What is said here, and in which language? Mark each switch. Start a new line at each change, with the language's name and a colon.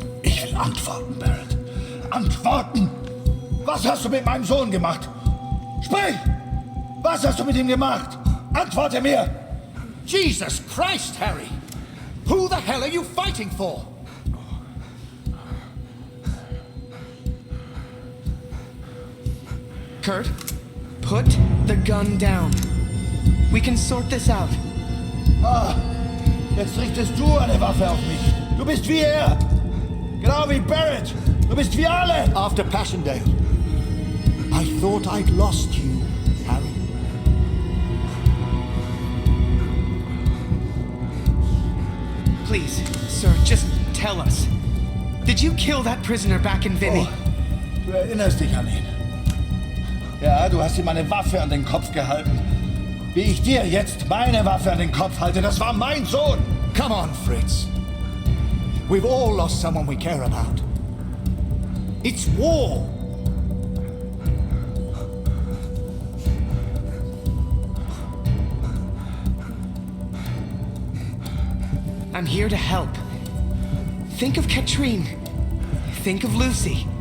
German: Ich will antworten, Barrett. Antworten! Was hast du mit meinem Sohn gemacht? Sprich! Was hast du mit ihm gemacht? Antworte mir!
English: Jesus Christ, Harry! Who the hell are you fighting for? Kurt, put the gun down. We can sort this out.
German: Ah, jetzt richtest du eine Waffe auf mich. Du bist wie er. Genau wie Barrett. Du bist wie alle.
English: After Passchendaele, I thought I'd lost you, Harry. Please, sir, just tell us. Did you kill that prisoner back in Vimy?
German: Oh, du erinnerst dich an ihn. Ja, du hast ihm eine Waffe an den Kopf gehalten. Wie ich dir jetzt meine Waffe an den Kopf halte, das war mein Sohn!
English: Come on, Fritz. We've all lost someone we care about. It's war! I'm here to help. Think of Katrine. Think of Lucy.